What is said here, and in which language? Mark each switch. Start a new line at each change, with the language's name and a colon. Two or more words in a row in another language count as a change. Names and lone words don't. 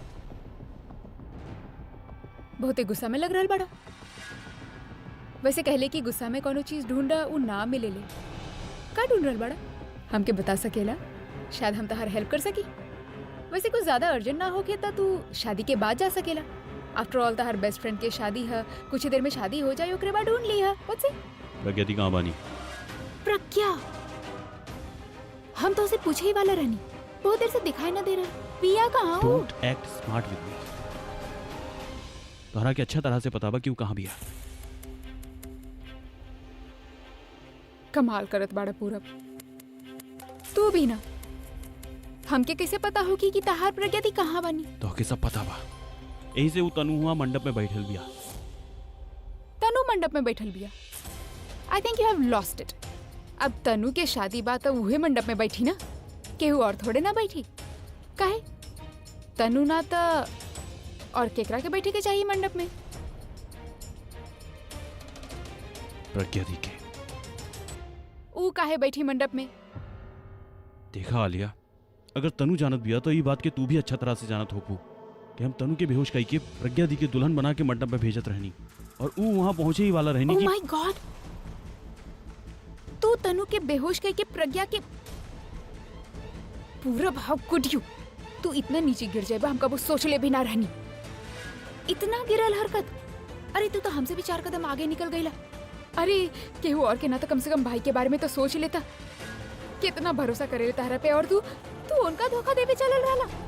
Bhojpuri: बहुते गुस्सा में लग रहल बड़ा। वैसे कहले कि गुस्सा में कोनो चीज ढूंढा ऊ ना मिले ले। का ढूंढ रहल बड़ा? हमके बता सकेला? शायद हम तहार हेल्प कर सकी। वैसे कुछ ज्यादा अर्जेंट ना होके तो तू शादी के बाद जा सकेला।
English: After all
Bhojpuri: तो हर
English: best friend
Bhojpuri: के शादी है, कुछ ही देर में शादी हो जाए ओकरे बाद ढूंढ ली है।
English: What's it?
Bhojpuri: प्रज्ञा दी कहाँ बानी? प्रज्ञा, हम तो उसे पूछे ही वाला रहनी, बहुत देर से दिखाई ना दे रहा। पिया कहाँ हो?
English: Don't act smart with me.
Bhojpuri: तोहरा के अच्छा तरह से पता बा कि वो कहाँ भी है। कमाल करत बाड़ा पूरब, तू भी ना। हमके कैसे पता होगी कि तहार प्रज्ञा दी कहाँ बनी? तो के सब पता बा, यही से वो तनु हुआ मंडप में बैठल बिया। तनु मंडप में बैठल बिया?
English: I think you have lost it.
Bhojpuri: अब तनु के शादी बात तो उहे मंडप में बैठी ना, केहू और थोड़े ना बैठी। काहे? तनु ना तो और केकरा के बैठे के चाहिए मंडप में? प्रज्ञा दी के। ऊ काहे बैठी मंडप में? देखा आलिया, अगर तनु जानत बिया तो ये बात के तू भी अच्छा तरह से जानत होपू कि हम तनु के बेहोश कई के प्रज्ञा दी के दुल्हन बना के मंडप में भेजत रहनी और ऊ वहां पहुंचे ही वाला रहनी।
English: Oh my God,
Bhojpuri: तू तनु के बेहोश कई के प्रज्ञा के पूरा भाव
English: could you?
Bhojpuri: तू इतना नीचे गिर जाएगा हम कबो सोच ले भी ना रहनी। इतना गिरल हरकत। अरे तू तो हमसे भी 4 कदम आगे निकल गईला। अरे केहू और के ना तो कम से कम भाई के बारे में तो सोच लेता। कितना भरोसा करे तारा पे और तू उनका धोखा देवे चलल रहला।